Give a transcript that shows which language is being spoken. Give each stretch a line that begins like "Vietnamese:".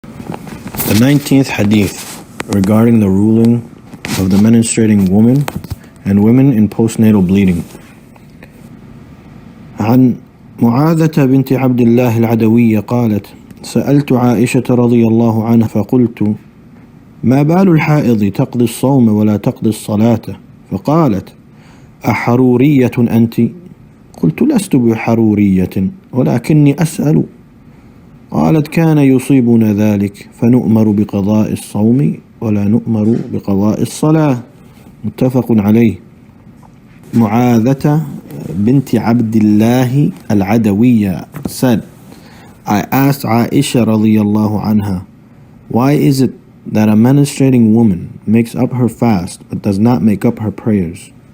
English: The 19th Hadith regarding the ruling of the menstruating woman and women in postnatal bleeding.
Arabic: عن معاذة بنت عبد الله العدوية قالت: سألت عائشة رضي الله عنها فقلت: ما بال الحائض تقضي الصوم ولا تقضي الصلاة؟ فقالت: أحرورية أنت؟ قلت: لست بحرورية ولكني أسأل. قالت: كان يصيبنا ذلك فنؤمر بقضاء الصوم ولا نؤمر بقضاء الصلاة. متفق عليه.
English: Mu'adhata binti Abdillah al-Adawiyya said, I asked Aisha radiyallahu anha, why is it that a menstruating woman makes up her fast but does not make up her prayers?